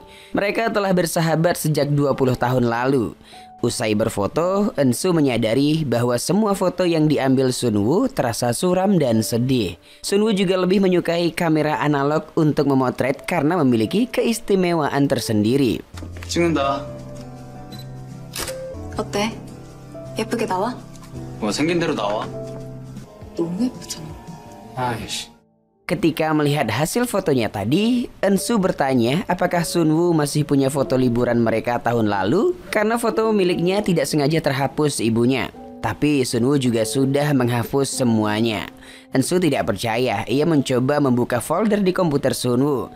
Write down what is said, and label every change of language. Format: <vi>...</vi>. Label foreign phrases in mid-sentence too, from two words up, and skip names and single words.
<id>Mereka telah bersahabat sejak 20 tahun lalu. Usai berfoto, Eun-soo menyadari bahwa semua foto yang diambil Sun-woo terasa suram dan sedih. Sun-woo juga lebih menyukai kamera analog untuk memotret karena memiliki keistimewaan tersendiri.</id> <ko>찍는다. 어때? 예쁘게 나와? 뭐 생긴 대로 나와. 너무 예쁘잖아. 아이씨.</ko> <id>Ketika melihat hasil fotonya tadi, Eun-soo bertanya apakah Sun-woo masih punya foto liburan mereka tahun lalu karena foto miliknya tidak sengaja terhapus ibunya. Tapi Sun-woo juga sudah menghapus semuanya. Eun-soo tidak percaya, ia mencoba membuka folder di komputer Sun-woo.</id>